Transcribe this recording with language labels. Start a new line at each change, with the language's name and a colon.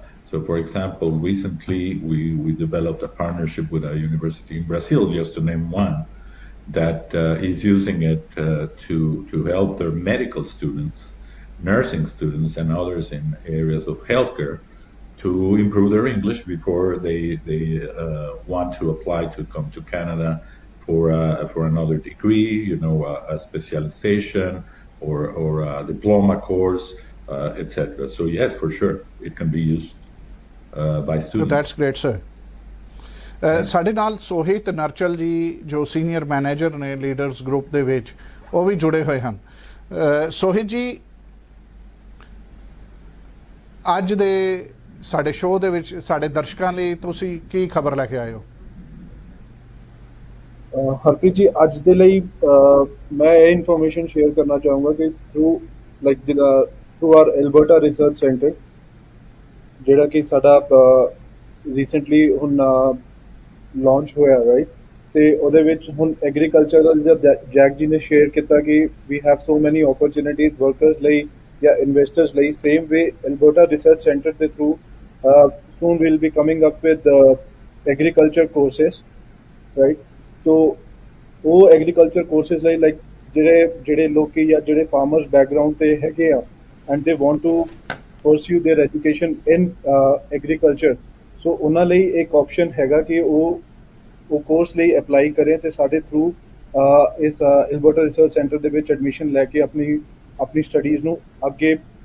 English: So, for example, recently we developed a partnership with a university in Brazil, just to name one, that is using it to help their medical students, nursing students, and others in areas of healthcare to improve their English before they want to apply to come to Canada for another degree, you know, a specialization or a diploma course, etc. So yes, for sure, it can be used by students. So that's great, sir.
Punjabi: ਸਾਡੇ ਨਾਲ ਸੋਹਿਤ ਨਰਚਲ ਜੀ ਜੋ senior manager ਨੇ leaders group ਦੇ ਵਿੱਚ ਉਹ ਵੀ ਜੁੜੇ ਹੋਏ ਹਨ। ਸੋਹਿਤ ਜੀ, ਅੱਜ ਦੇ ਸਾਡੇ ਸ਼ੋਅ ਦੇ ਵਿੱਚ ਸਾਡੇ ਦਰਸ਼ਕਾਂ ਲਈ ਤੁਸੀਂ ਕੀ ਖਬਰ ਲੈ ਕੇ ਆਏ ਹੋ? ਹਰਪ੍ਰੀਤ ਜੀ, ਅੱਜ ਦੇ ਲਈ ਮੈਂ ਇਹ ਇਨਫੋਰਮੇਸ਼ਨ ਸ਼ੇਅਰ ਕਰਨਾ ਚਾਹੂੰਗਾ ਕਿ through R Alberta research centre, ਜਿਹੜਾ ਕਿ ਸਾਡਾ ਰੀਸੈਂਟਲੀ ਹੁਣ ਲਾਂਚ ਹੋਇਆ, ਰਾਈਟ, ਤੇ ਉਹਦੇ ਵਿੱਚ ਹੁਣ ਐਗਰੀਕਲਚਰ ਦਾ ਜਿਹੜਾ ਜੈਕ ਜੀ ਨੇ ਸ਼ੇਅਰ ਕੀਤਾ ਕਿ
English: we have so many opportunities
Punjabi: ਵਰਕਰਸ ਲਈ ਜਾਂ ਇਨਵੈਸਟਰਸ ਲਈ।
English: Same way Alberta research centre ਦੇ through soon we'll be coming up with agriculture courses, right?
Punjabi: So ਉਹ ਐਗਰੀਕਲਚਰ ਕੋਰਸਿਸ ਲਈ ਲਾਈਕ ਜਿਹੜੇ ਲੋਕੀ ਜਾਂ ਜਿਹੜੇ ਫਾਰਮਰਸ ਬੈਕਗਰਾਊਂਡ ਤੇ ਹੈਗੇ ਆ
English: and they want to pursue their education in agriculture,
Punjabi: ਸੋ ਉਹਨਾਂ ਲਈ ਇੱਕ ਆਪਸ਼ਨ ਹੈਗਾ ਕਿ ਉਹ ਕੋਰਸ ਲਈ ਅਪਲਾਈ ਕਰੇ ਤੇ ਸਾਡੇ ਥਰੂ ਇਸ ਐਲਬਰਟਾ ਰਿਸਰਚ ਸੈਂਟਰ ਦੇ ਵਿੱਚ ਐਡਮਿਸ਼ਨ ਲੈ ਕੇ ਆਪਣੀ ਸਟੱਡੀਜ਼ ਨੂੰ ਅੱਗੇ